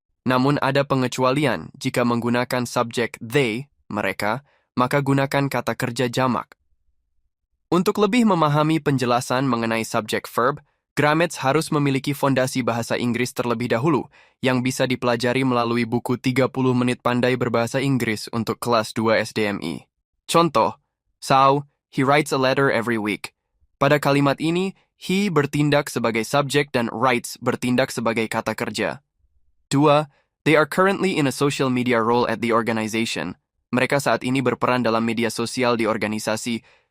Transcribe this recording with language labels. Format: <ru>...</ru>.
<id>Namun ada pengecualian jika menggunakan subjek they, mereka, maka gunakan kata kerja jamak. Untuk lebih memahami penjelasan mengenai subject-verb, Grammets harus memiliki fondasi bahasa Inggris terlebih dahulu, yang bisa dipelajari melalui buku 30 menit pandai berbahasa Inggris untuk kelas 2 SDMI.</id> <en>Contoh, Sao, he writes a letter every week.</en> <id>Pada kalimat ini, he bertindak sebagai subjek dan writes bertindak sebagai kata kerja. 2.</id> <en>They are currently in a social media role at the organization.</en> <id>Mereka saat ini berperan dalam media sosial di organisasi.</id>